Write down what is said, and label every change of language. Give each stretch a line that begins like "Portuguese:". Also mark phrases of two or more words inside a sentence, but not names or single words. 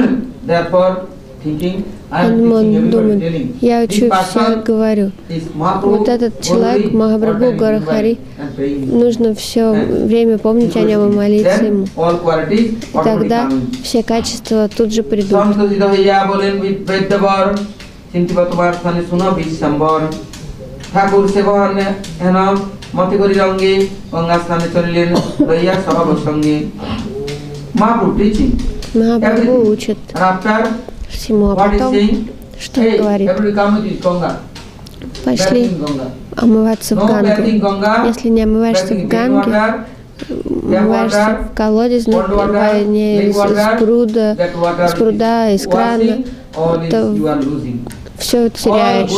Russian: Он думает, я учу всех, говорю. Вот этот человек, Махапрабху Горахари, нужно все время помнить о нем и молиться ему. И тогда все качества тут же придут.
Bangla: ঠাকুর সেবন হেন মতে করি রঙ্গে গঙ্গা স্নানে চলিলেন লইয়া সহব সঙ্গে
Russian: Махапрабху учит всему, а потом что он говорит? Пошли омываться в Гангу. Если не омываешься в Ганге, омываешься в колодезной воде, из пруда, из крана, то все теряешь.